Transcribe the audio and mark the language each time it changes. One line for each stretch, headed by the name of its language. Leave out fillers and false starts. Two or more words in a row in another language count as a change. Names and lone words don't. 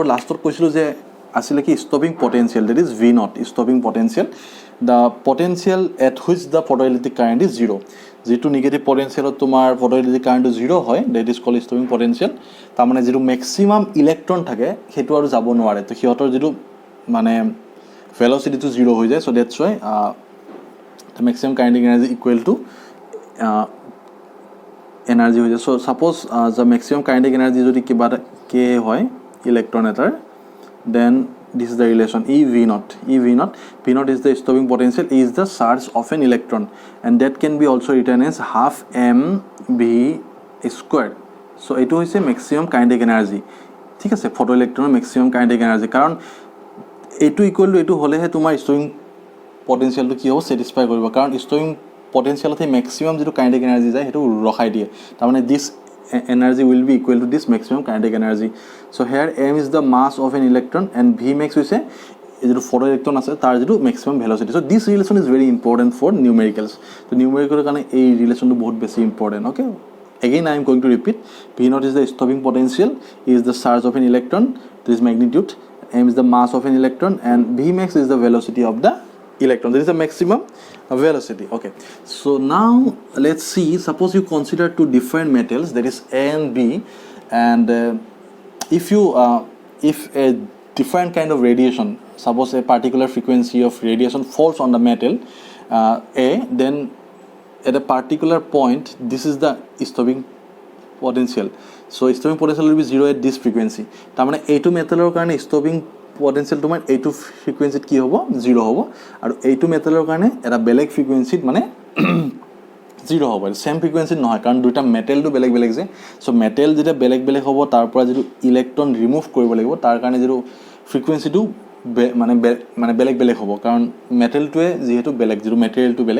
Assamese: লাষ্টত কৈছিলোঁ যে আছিলে কি
English: stopping potential, that is V naught, stopping potential, the potential at which the photoelectric current is zero'.
Assamese: যিটো
English: negative potentialত
Assamese: তোমাৰ
English: photoelectric currentটো
Assamese: জিৰ' হয়,
English: that is called stopping potential.
Assamese: তাৰমানে যিটো
English: maximum electron
Assamese: থাকে সেইটো আৰু যাব নোৱাৰে, তো সিহঁতৰ যিটো মানে ভেলচিটিটো জিৰ' হৈ যায়।
English: so that's why the maximum kinetic energy equal to energy
Assamese: হৈ যায়।
English: so suppose the maximum kinetic energy
Assamese: যদি কিবা এটা k হয় ইলেক্ট্ৰন এটাৰ,
English: then this is the relation E V naught. V naught is the stopping potential, E is the charge of an electron, and that can be also written as half m v squared. So
Assamese: এইটো হৈছে
English: maximum kinetic energy।
Assamese: ঠিক আছে,
English: photo electronৰ maximum kinetic energy,
Assamese: কাৰণ এইটো
English: equal to
Assamese: এইটো হ'লেহে তোমাৰ
English: stopping potentialটো
Assamese: কি হ'ব, ছেটিছফাই কৰিব, কাৰণ
English: stopping potentialত
Assamese: সেই মেক্সিমাম যিটো
English: kinetic energy
Assamese: যায় সেইটো ৰখাই দিয়ে।
English: তাৰমানে this energy will be equal to this maximum kinetic energy. so here m is the mass of an electron and V max
Assamese: হৈছে যিটো
English: photo electron
Assamese: আছে তাৰ যিটো
English: maximum velocity. so this relation is very important for numericals.
Assamese: তো নিউমেৰিকেলৰ কাৰণে এই ৰিলেশ্যনটো বহুত বেছি ইম্পৰ্টেণ্ট।
English: অ'কে, again I am going to repeat, V naught is the stopping potential, E is the charge of an electron, this is magnitude, m is the mass of an electron, and V max is the velocity of the electron. This is the maximum velocity. Okay, so now let's see, suppose you consider two different metals, that is A and B, and if a different kind of radiation, suppose a particular frequency of radiation falls on the metal A, then at a particular point this is the stopping potential. So stopping potential will be 0 at this frequency.
Assamese: তাৰমানে এইটো মেটেলৰ কাৰণে
English: stopping potential
Assamese: তোমাৰ এইটো ফ্ৰিকুৱেন্সিত কি হ'ব, 0 হ'ব, আৰু এইটো মেটেলৰ কাৰণে এটা বেলেগ ফ্ৰিকুৱেন্সিত মানে 0 হ'ব।
English: same frequencyত
Assamese: নহয়, কাৰণ দুটা মেটেলটো বেলেগ বেলেগ যে। চ' মেটেল যেতিয়া বেলেগ বেলেগ হ'ব, তাৰ পৰা যিটো ইলেক্ট্ৰন ৰিমুভ কৰিব লাগিব, তাৰ কাৰণে যিটো ফ্ৰিকুৱেন্সিটো মানে বেলেগ বেলেগ হ'ব, কাৰণ মেটেলটোৱে যিহেতু বেলেগ, যিটো মেটেৰিয়েলটো বেলেগ।